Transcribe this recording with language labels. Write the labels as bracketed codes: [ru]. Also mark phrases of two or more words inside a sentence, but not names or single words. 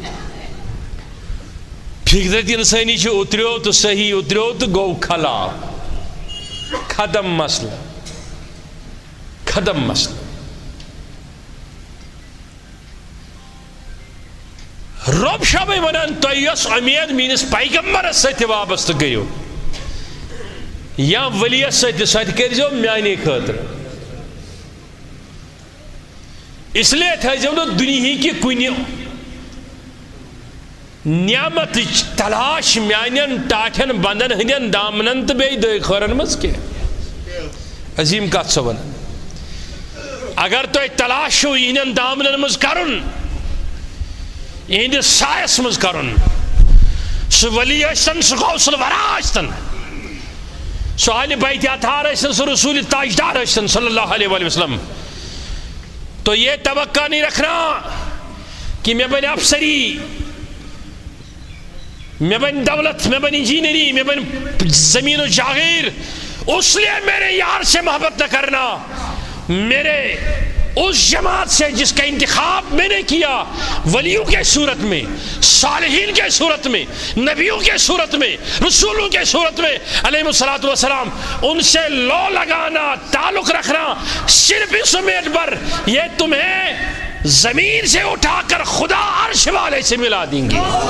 [ks] فطرت انسٲنی چھِ اُتریو تہٕ صحیح اُتریو تہٕ گوٚو خلا ختم مسلہٕ ختم مسلہٕ رۄب چھُ وۄنۍ ونان تۄہہِ یۄس اُمید میٲنِس پیغمبرس سۭتۍ وابستہٕ گٔیو یا ؤلِیس سۭتۍ سۄ تہِ کٔرۍزیو میانے خٲطرٕ [ur] اس لیے [ks] تھٲیزیو نہٕ دُنہِکہِ کُنہِ نعمتٕچ تلاش میانٮ۪ن ٹاٹھٮ۪ن بنٛدن ہٕنٛدٮ۪ن دامنن تہٕ بیٚیہِ دٲے خٲرن منٛز کینٛہہ عظیٖم کتھ چھِ ونان اگر تۄہہِ تلاش چھُو یِہنٛدٮ۪ن دامنن منٛز کرُن یِہنٛدِس سایس منٛز کرُن سُہ ولی ٲسۍتن سُہ غوث الورا ٲسۍتن سُہ اہلِ بیتِ اطہار ٲسۍتن سُہ رسول تاجدار ٲسۍتن [ar] صلی اللہ علیہ وآلہ وسلم [ur] تو یہ توقع نہیں رکھنا کہ میں بن افسری میں بن دولت میں بن انجینئری میں بن زمین و جاگیر اس لیے میرے یار سے محبت نہ کرنا میرے اس جماعت سے جس کا انتخاب میں نے کیا ولیوں کے صورت میں صالحین کے صورت میں نبیوں کے صورت میں رسولوں کے صورت میں [ar] علیہ الصلوۃ والسلام [ur] ان سے لو لگانا تعلق رکھنا صرف اس امید پر یہ تمہیں زمین سے اٹھا کر خدا عرش والے سے ملا دیں گے